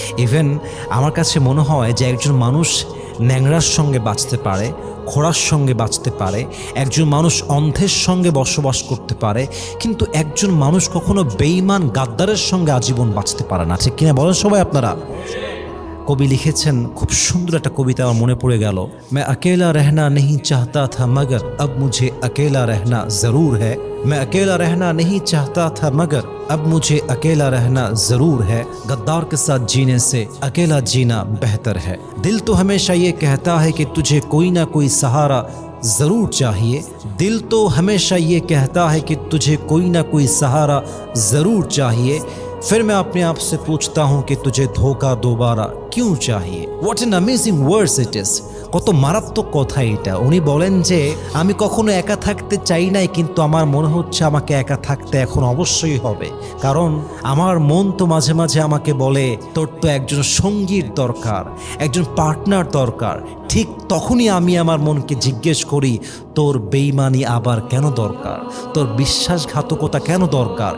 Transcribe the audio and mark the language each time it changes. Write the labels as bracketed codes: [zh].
[bn] Even আমার কাছে মনে হয় যে একজন মানুষ ন্যাংরার সঙ্গে বাঁচতে পারে, খোঁড়ার সঙ্গে বাঁচতে পারে, একজন মানুষ অন্ধের সঙ্গে বসবাস করতে পারে, কিন্তু একজন মানুষ কখনো বেঈমান গাদ্দারের সঙ্গে আজীবন বাঁচতে পারে না। ঠিক কিনা বলেন সবাই আপনারা? কবি লিখেছেন, খুব সুন্দর একটা কবিতা আমার মনে পড়ে গেল। [hi] मैं अकेला रहना नहीं चाहता था मगर अब मुझे अकेला रहना ज़रूर है। मैं अकेला रहना नहीं चाहता था मगर अब मुझे अकेला रहना ज़रूर है। गद्दार के साथ जीने से अकेला जीना बेहतर है। दिल तो हमेशा ये कहता है कि तुझे कोई ना कोई सहारा ज़रूर चाहिए। दिल तो हमेशा ये कहता है कि तुझे कोई ना कोई सहारा ज़रूर चाहिए। फिर मैं अपने आप से पूछता हूँ कि तुझे धोखा दोबारा क्यों चाहिए। [en] What an amazing words it is. [bn] কত মারাত্মক কথা এটা। উনি বলেন যে আমি কখনো একা থাকতে চাই নাই, কিন্তু আমার মনে হচ্ছে আমাকে একা থাকতে এখন অবশ্যই হবে, কারণ আমার মন তো মাঝে মাঝে আমাকে বলে তোর তো একজন সঙ্গীর দরকার, একজন পার্টনার দরকার। ঠিক তখনই আমি আমার মনকে জিজ্ঞেস করি, তোর বেঈমানি আবার কেন দরকার, তোর বিশ্বাসঘাতকতা কেন দরকার?